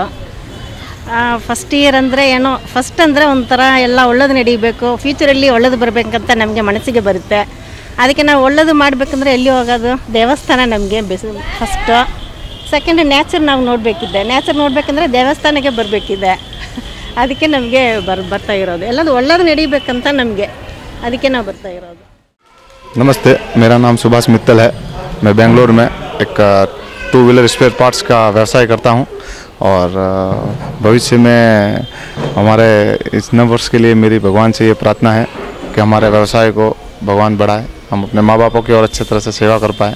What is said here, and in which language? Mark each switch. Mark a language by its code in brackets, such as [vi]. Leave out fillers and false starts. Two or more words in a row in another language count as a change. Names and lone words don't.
[en] first year [kn] ಅಂದರೆ ಏನೋ ಫಸ್ಟ್ ಅಂದರೆ ಒಂಥರ ಎಲ್ಲ ಒಳ್ಳೇದು ನಡೀಬೇಕು, ಫ್ಯೂಚರಲ್ಲಿ ಒಳ್ಳೇದು ಬರಬೇಕಂತ ನಮಗೆ ಮನಸ್ಸಿಗೆ ಬರುತ್ತೆ. ಅದಕ್ಕೆ ನಾವು ಒಳ್ಳೇದು ಮಾಡಬೇಕಂದ್ರೆ ಎಲ್ಲಿ ಹೋಗೋದು, ದೇವಸ್ಥಾನ ನಮಗೆ ಫಸ್ಟು. ಸೆಕೆಂಡ್ ನ್ಯಾಚರ್ ನಾವು ನೋಡಬೇಕಿದ್ದೆ. ನ್ಯಾಚರ್ ನೋಡಬೇಕಂದ್ರೆ ದೇವಸ್ಥಾನಕ್ಕೆ ಬರಬೇಕಿದೆ. ಅದಕ್ಕೆ ನಮಗೆ ಬರ್ತಾ ಇರೋದು. ಎಲ್ಲದು ಒಳ್ಳೇದು ನಡೀಬೇಕಂತ ನಮಗೆ, ಅದಕ್ಕೆ ನಾವು ಬರ್ತಾ ಇರೋದು. [hi] नमस्ते, मेरा नाम सुभाष मित्तल है. मैं बेंगलोर में एक [en] 2 wheeler spare parts [hi] का व्यवसाय करता हूं और भविष्य में हमारे इस नव वर्ष के लिए मेरी भगवान से ये प्रार्थना है कि हमारे व्यवसाय को भगवान बढ़ाए, हम अपने माँ बापों की और अच्छे तरह से सेवा कर पाएँ.